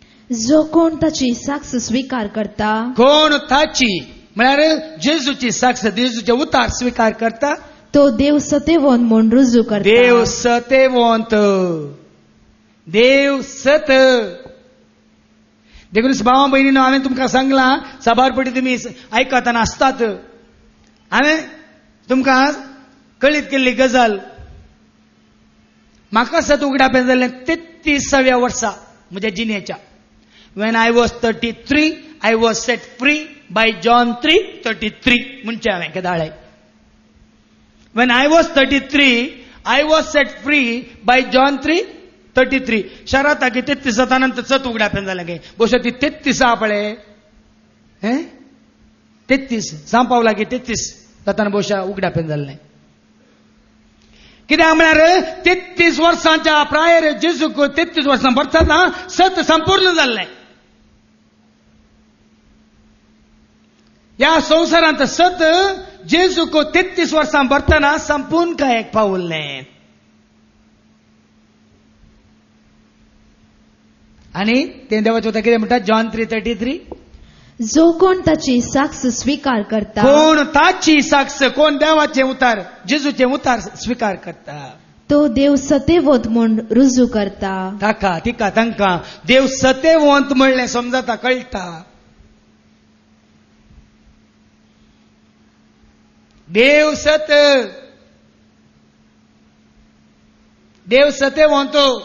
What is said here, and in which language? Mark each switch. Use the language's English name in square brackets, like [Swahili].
[Konkani] जो कोण ताची साक्ष स्वीकार करता, कोण ताची म्हळ्यार जेजूची साक्ष, जेजूचे उतार स्वीकार करता, तो देव सत्यवंत म्हूण रुजू करता. देव सत्यवंत, देव सत. देखून भावा बहिणीनो, हांवें तुमकां सांगलां, साबारपटी तुमी आयकतना आसतात. हांवें तुमकां कळीत केल्ली गजाल, म्हाका सत उगडापें जाल्लें 33व्या वर्सा म्हज्या जिणेच्या. [English] When I was 33, I was set free by John 3:33. [Konkani] म्हणचे हांवें केदाळे. [English] When I was 33, I was set free by John 3:33. [Konkani] शरात की 33 जातानंतर सत उगडापें जालें गे. बहुशा ती 33 आहा पळय, 33 सांपावला की 33 जाताना बहुशा उगडापें जाल्लें. कित्याक म्हळ्यार 33 वर्सांच्या प्रायर जेजूक 33 वर्सां भरतना सत संपूर्ण जाल्लें. ह्या संवसारांत सत जेजूक 33 वर्सां भरतना संपूर्ण कांयक पावल्लें. आनी तें देवाचें उतर कितें म्हणटा, जॉन 3:33. जो कोण ताची साक्ष स्वीकार करता, कोण ताची साक्ष, कोण देवाचे उतार, जेजूचे उतार स्वीकार करता, तो देव सत्यवंत म्हूण रुजू करता. ताका तिका तांकां देव सत्यवंत म्हणलें समजता, कळटा. देव सत, देव सत्यवंत.